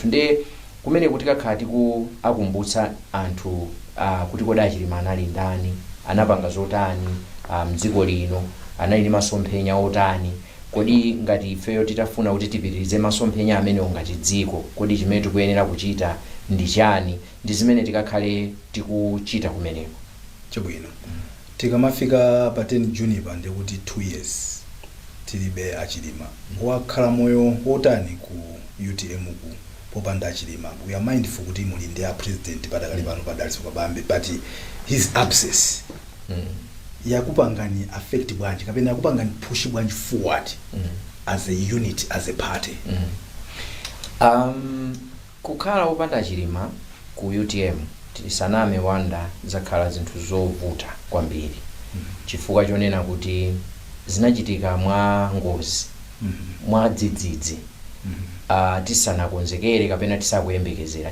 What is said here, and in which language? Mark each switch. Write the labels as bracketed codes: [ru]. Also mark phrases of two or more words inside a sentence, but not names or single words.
[ny] Ndiye kumene kuti kakhala tikukumbutsa anthu kuti kodi Achilima anali ndani, anapanga zotani mdziko lino, anali ndi masomphenya otani, kodi ngati ifeyo titafuna kuti tipitirize masomphenya amenewo ngati dziko kodi chimene tikuyenera kuchita ndi chani, ndi zimene tikakhale tikuchita kumeneko. Chabwino tikamafika pa 10 June pa ndi kuti 2 years tilibe Achilima. Wakhala moyo wotani ku UTM ku popanda Achilima? [en] We are mindful [ny] kuti muli ndi a president padakali pano padaliso kabambe, [en] but his absence [ny] yakupangani affect bwanji kapena yakupangani push bwanji [en] forward as a unit, as a party? [ny] Kukhala wopanda Achilima ku UTM tisaname wanda zakhala zinthu zovuta kwambiri chifukwa chonena kuti zinachitika mwa ngozi mwa dzidzidzi tisanakonzekere kapena tisakuyembekezera.